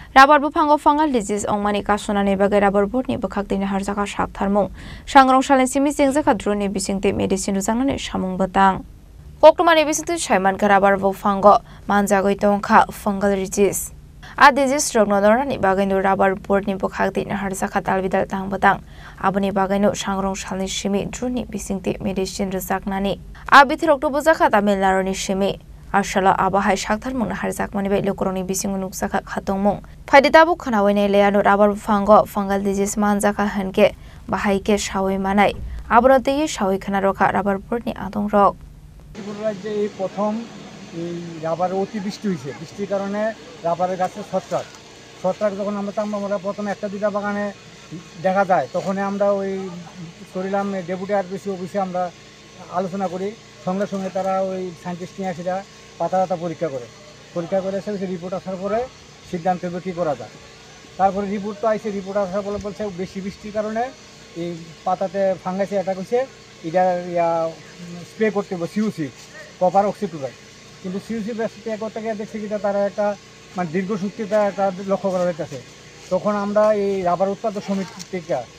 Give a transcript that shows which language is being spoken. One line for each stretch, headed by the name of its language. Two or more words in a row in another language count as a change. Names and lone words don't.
Kok Borok: Rabar bufango
English: fungal disease
Kok Borok: ongmani kasonani bagai rabar board ni bakakdini harjaka saktharmung sangrong shalen simi jengzaka drone bisingte medicine rujangnani samung batang koktumani bisingte saiman rabar bufango manjagoi tongkha
English: fungal disease
Kok Borok: a disease rognodorani bagainu rabar board ni bakakdini harjaka talbidal tang batang aboni bagainu sangrong shalen simi drone bisingte medicine rujaknani a bithirokto bujaka Tamil Nadu ni simi Ashala abahai sakthar mung harjak mani bai lokoroni bising nuksaka khatongmung phaiditabu khanawainai leanu rabar bufango
English: fungal disease
Kok Borok: manjaka hanke bahaike sawai manai abrotei sawai khana roka rabar board ni adong rok
Bangla: ত্রিপুরা রাজ্যে এই প্রথম রাবার অতিবৃষ্টি হয়েছে বৃষ্টির কারণে রাবারের গাছে ছত্রাক যখন আমরা প্রথমে একটা দুটা বাগানে দেখা যায় তখন আমরা ওই করিলাম
English: Deputy RPC office
Bangla: আমরা আলোচনা করি সঙ্গে সঙ্গে তারা ওই সায়েন্টিস্ট নিয়ে সেটা পাতা পরীক্ষা করে এসে রিপোর্ট আসার পরে সিদ্ধান্ত হবে কী করা যায় তারপরে রিপোর্ট তো আইসে রিপোর্ট আসার পরে বলছে বেশি বৃষ্টির কারণে এই পাতাতে ফাঙ্গাসে অ্যাটাক হয়েছে এটা স্প্রে করতে হবে সিউসি
English: copper oxychloride
Bangla: কিন্তু সিউসি স্প্রে করতে গিয়ে দেখছি কি তারা একটা মানে দীর্ঘসূত্রিতা একটা লক্ষ্য করা যাচ্ছে তখন আমরা এই রাবার উৎপাদক সমিতি থেকে